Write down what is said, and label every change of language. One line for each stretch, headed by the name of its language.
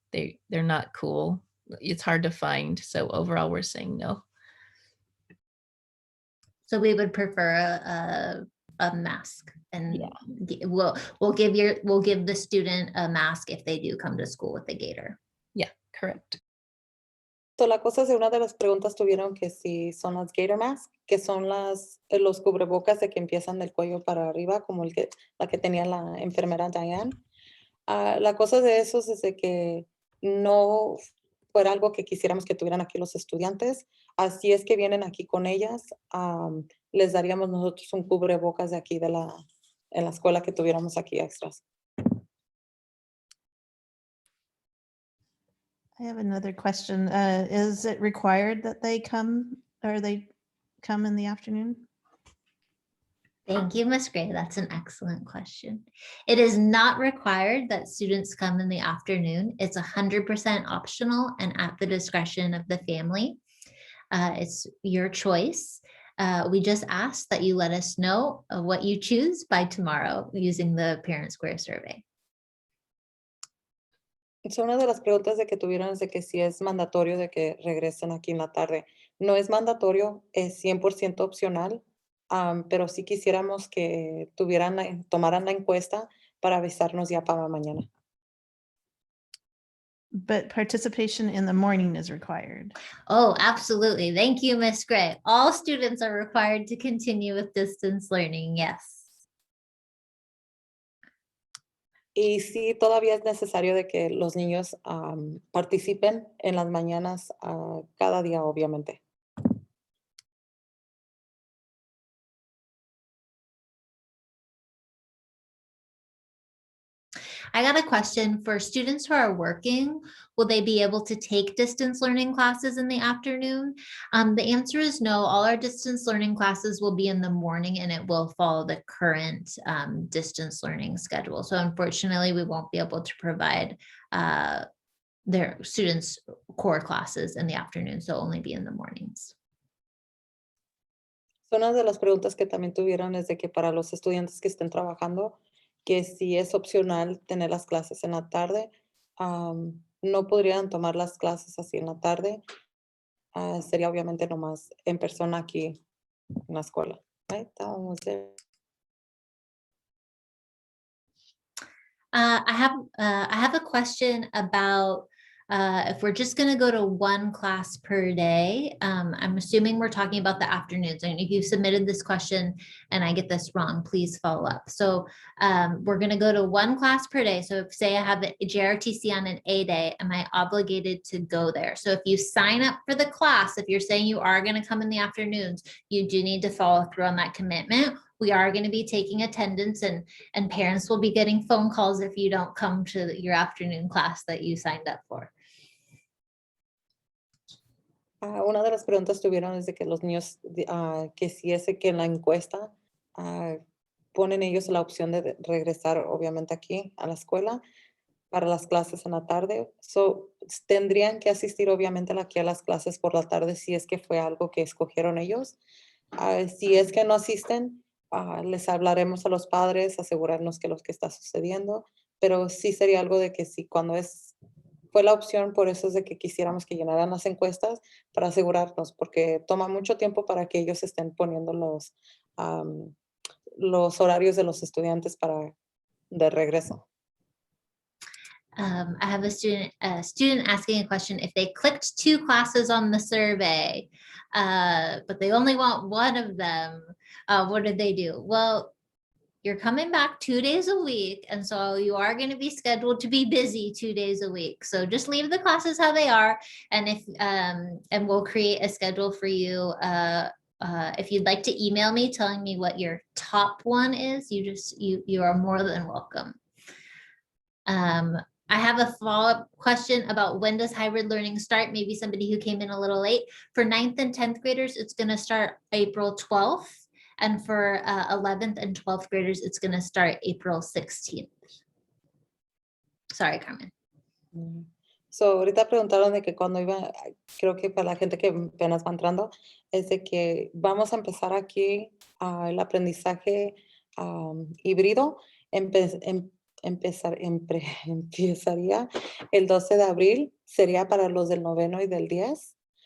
English: They're not cool. It's hard to find. So overall, we're saying no. So we would prefer a mask, and Yeah. we'll give the student a mask if they do come to school with a gaiter. Yeah, correct.
Spanish: So, la cosa es de una de las preguntas tuvieron que si son las gator mask, que son los cubrebocas de que empiezan del cuello para arriba, como la que tenía la enfermera Diane. La cosa de esos es de que no fuera algo que quisiéramos que tuvieran aquí los estudiantes. Así es que vienen aquí con ellas. Les daríamos nosotros un cubrebocas de aquí en la escuela que tuviéramos aquí extras.
English: I have another question. Is it required that they come in the afternoon? Thank you, Ms. Gray. That's an excellent question. It is not required that students come in the afternoon. It's 100% optional and at the discretion of the family. It's your choice. We just ask that you let us know what you choose by tomorrow using the Parent Square survey.
Spanish: So, una de las preguntas de que tuvieron es de que si es mandatorio de que regresen aquí en la tarde. No es mandatorio, es 100% opcional, pero sí quisiéramos que tomaran la encuesta para avisarnos ya para mañana.
English: But participation in the morning is required. Oh, absolutely. Thank you, Ms. Gray. All students are required to continue with distance learning. Yes.
Spanish: Y sí, todavía es necesario de que los niños participen en las mañanas cada día, obviamente.
English: I got a question for students who are working. Will they be able to take distance learning classes in the afternoon? The answer is no. All our distance learning classes will be in the morning and it will follow the current distance learning schedule. So unfortunately, we won't be able to provide their students core classes in the afternoon. So only be in the mornings.
Spanish: Una de las preguntas que también tuvieron es de que para los estudiantes que estén trabajando, que si es opcional tener las clases en la tarde, no podrían tomar las clases así en la tarde. Sería obviamente nomás en persona aquí en la escuela.
English: Right? That one was there. I have a question about if we're just going to go to one class per day. I'm assuming we're talking about the afternoons. And if you submitted this question and I get this wrong, please follow up. So we're going to go to one class per day. So if say I have a JRTC on an A day, am I obligated to go there? So if you sign up for the class, if you're saying you are going to come in the afternoons, you do need to follow through on that commitment. We are going to be taking attendance and parents will be getting phone calls if you don't come to your afternoon class that you signed up for.
Spanish: Una de las preguntas tuvieron es de que los niños, que si es que en la encuesta ponen ellos la opción de regresar obviamente aquí a la escuela para las clases en la tarde. So, tendrían que asistir obviamente aquí a las clases por la tarde si es que fue algo que escogieron ellos. Si es que no asisten, les hablaremos a los padres, asegurarnos que lo que está sucediendo, pero sí sería algo de que si cuando fue la opción, por eso es de que quisiéramos que llenaran las encuestas para asegurarnos, porque toma mucho tiempo para que ellos estén poniendo los horarios de los estudiantes de regreso.
English: I have a student asking a question. If they clicked 2 classes on the survey, but they only want one of them, what did they do? Well, you're coming back 2 days a week. And so you are going to be scheduled to be busy 2 days a week. So just leave the classes how they are. And and we'll create a schedule for you. If you'd like to email me telling me what your top one is, you are more than welcome. I have a follow-up question about when does hybrid learning start? Maybe somebody who came in a little late. For 9th and 10th graders, it's going to start April 12th. And for 11th and 12th graders, it's going to start April 16th. Sorry, Carmen.
Spanish: So, ahorita preguntaron de que cuando iba, creo que para la gente que apenas va entrando, es de que vamos a empezar aquí el aprendizaje híbrido. Empezaría el 12 de abril, sería para los del 9º y del 10.